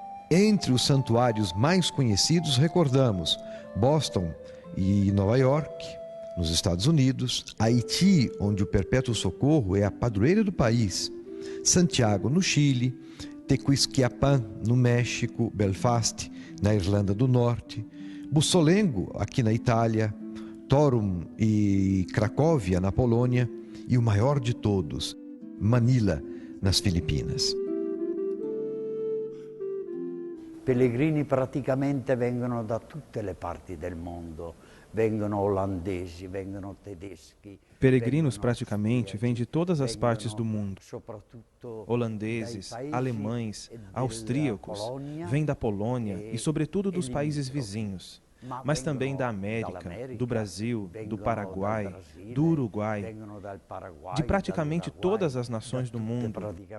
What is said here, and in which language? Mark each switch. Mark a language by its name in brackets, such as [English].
[Portuguese] Entre os santuários mais conhecidos, recordamos Boston e Nova York, nos Estados Unidos, Haiti, onde o Perpétuo Socorro é a padroeira do país, Santiago, no Chile, Tequisquiapan, no México, Belfast, na Irlanda do Norte, Bussolengo, aqui na Itália, Torum e Cracóvia, na Polônia, e o maior de todos, Manila, nas Filipinas. [Italian] Pellegrini praticamente vengono da tutte le parti del mondo, vengono olandesi, vengono tedeschi. [Portuguese] Peregrinos praticamente vêm de todas as partes do mundo. Holandeses, alemães, austríacos, vêm da Polônia e, sobretudo, dos países vizinhos, mas também da América, do Brasil, do Paraguai, do Uruguai, de praticamente todas as nações do mundo.